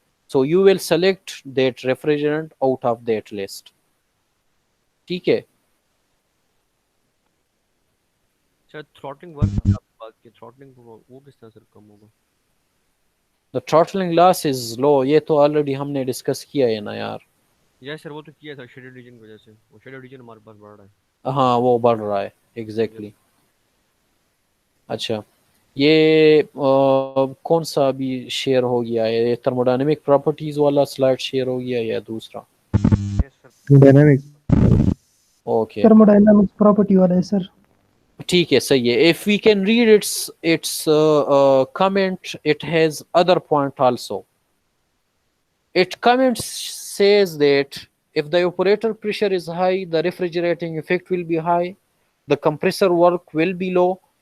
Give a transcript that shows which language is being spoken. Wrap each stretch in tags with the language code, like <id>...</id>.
<en>So you will select that refrigerant out of that list.</en> <hi>ठीक है? शायद throttling work की आपने बात की, थ्रॉटलिंग वो किस तरह सर कम होगा?</hi> <en>The throttling loss is low.</en> <hi>ये तो ऑलरेडी हमने डिस्कस किया है ना यार। यस सर, वो तो किया था शेडेड रीजन की वजह से, वो शेडेड रीजन हमारे पास बढ़ रहा है। हाँ, वो बढ़ रहा है एग्जैक्टली। अच्छा, ये कौन सा अभी शेयर हो गया है? ये थर्मोडायनेमिक प्रॉपर्टीज वाला स्लाइड शेयर हो गया या दूसरा? डायनामिक्स। ओके, थर्मोडायनामिक्स प्रॉपर्टी वाला है सर। ठीक है, सही है।</hi> <en>If we can read its comment, it has other point also. It comments says that if the evaporator pressure is high, the refrigerating effect will be high, the compressor work will be low.</en>